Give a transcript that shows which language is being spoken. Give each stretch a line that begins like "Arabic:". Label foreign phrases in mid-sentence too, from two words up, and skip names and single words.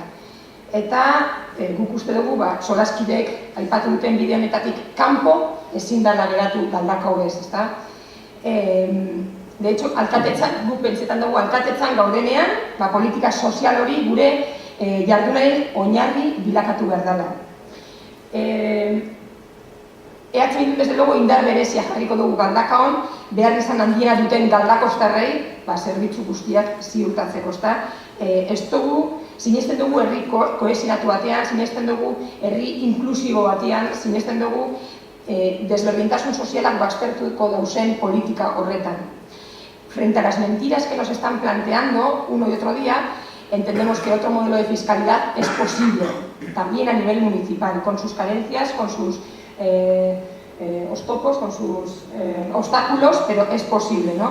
Basque: Eta guk uste dugu, solaskideek aipatu duten bide honetatik kanpo ezin dela geratu Galdaka hobez, ezta?
Spanish: De hecho,
Basque: alkatetzan, guk pentsetan dugu alkatetzan gaudenean, politika sozial hori gure jardunaren oinarri bilakatu behar dela. EH Bildu
Spanish: desde luego
Basque: indar berezia jarriko dugu Galdaka hon, behar izan handiena duten Galdakostarrei, zerbitzu guztiak ziurtatzeko, ezta? Ez dugu, sinesten dugu herri kohesionatu batean, sinesten dugu herri inklusibo batean, sinesten dugu desberdintasun sozialak baztertuko dauzen politika horretan.
Spanish: Frente a las mentiras que nos están planteando uno y otro día, entendemos que otro modelo de fiscalidad es posible, también a nivel municipal, con sus carencias, con sus ostopos, con sus obstáculos, pero es posible, ¿no?